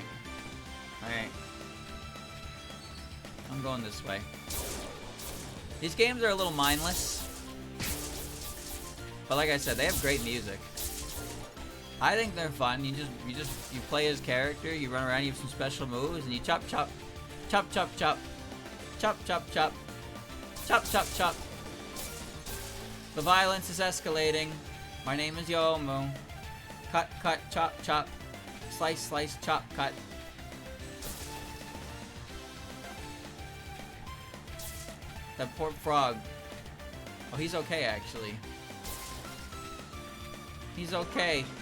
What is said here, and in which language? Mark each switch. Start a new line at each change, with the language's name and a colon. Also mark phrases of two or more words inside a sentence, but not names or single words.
English: Alright. I'm going this way. These games are a little mindless. But like I said, they have great music. I think they're fun. You play as character, you run around, you have some special moves, and you chop chop. Chop chop chop. Chop chop chop. Chop chop chop. The violence is escalating. My name is Youmu. Cut, cut, chop, chop. Slice, slice, chop, cut. That poor frog. Oh, he's okay, actually. He's okay.